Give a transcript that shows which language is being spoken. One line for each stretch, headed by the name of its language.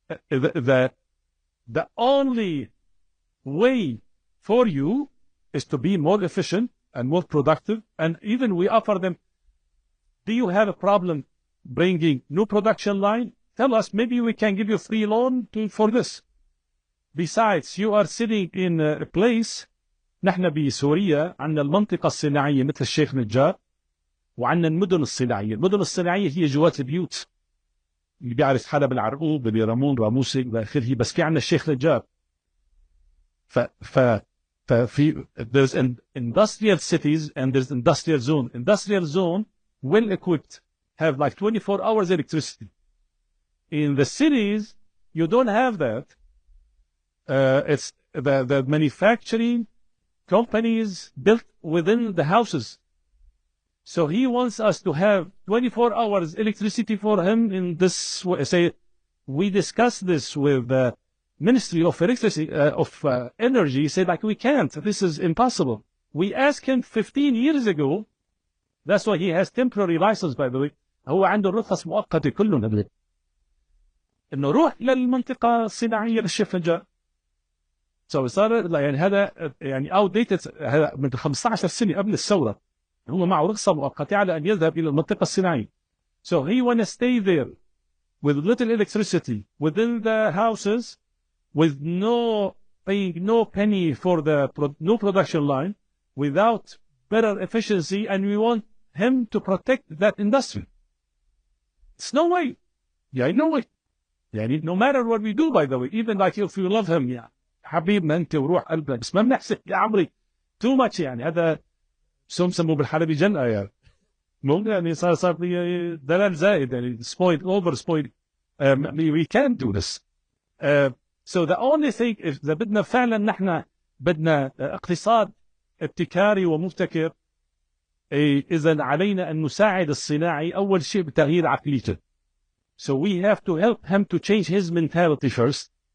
English: The only way for you is to be more efficient and more productive. And even we offer them, do you have a problem bringing new production line? Tell us, maybe we can give you free loan for this. Besides, you are sitting in a place.
Arabic: نحن بسوريا عندنا المنطقة الصناعية مثل الشيخ نجار، وعندنا المدن الصناعية. المدن الصناعية هي جوات البيوت، اللي بيعرف حلب العرقوب، بيرامون، راموسي إلى آخره. بس في عندنا الشيخ نجار.
English: ففي there's industrial cities and there's industrial zone. Industrial zone, well equipped, have like 24 hours electricity. In the cities, you don't have that. It's the manufacturing companies built within the houses. So he wants us to have 24 hours electricity for him in this way. Say, we discussed this with the Ministry of Electricity, Energy. He said, like, we can't. This is impossible. We asked him 15 years ago. That's why he has temporary license, by the way.
Arabic: هو عنده رخص مؤقتة كلهم قبل. إنه روح للمنطقة الصناعية للشيخ نجار. So صار يعني هذا يعني outdated. هذا من 15 سنة قبل الثورة. هو معه رخصة مؤقتة على أن يذهب إلى المنطقة الصناعية.
English: So he want to stay there with little electricity within the houses, with no paying no penny for the new production line without better efficiency, and we want him to protect that industry. It's no way. Yeah, no way. يعني no matter what we do, by the way, even like if you love him, yeah, حبيبنا انت وروح قلبك، بس ما بنحسن يا عمري too much.
Arabic: يعني هذا شو بسموه بالحلبي جنة يعني، مو يعني صار لي دلال زائد يعني spoiled over spoiled.
English: We can't do this.
Arabic: So the only thing إذا بدنا فعلا نحن بدنا اقتصاد ابتكاري ومبتكر، إذا علينا أن نساعد الصناعي أول شيء بتغيير عقليته.
English: So we have to help him to change his mentality first.